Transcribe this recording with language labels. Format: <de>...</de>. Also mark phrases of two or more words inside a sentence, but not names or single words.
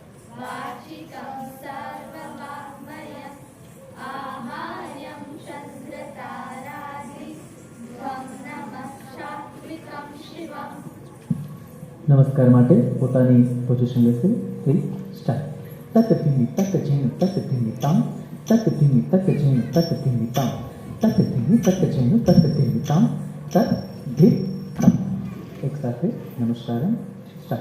<sa>वाचिकं सर्ववाङ्मयम् आहार्यं चन्द्रतारादि त्वं नमः सात्विकं शिवम्.</sa> <gu>નમસ્કાર માટે પોતાની પોઝિશન લેશે. 3 સ્ટાર્ટ. તક ધીમી તક ઝીણી તક ધીમી તામ તક ધીમી તક ઝીણી તક ધીમી તામ તક ધીમી તક ઝીણી તક ધીમી તામ તક ધી તામ. એક સાથે નમસ્કારમ. સ્ટાર્ટ.</gu>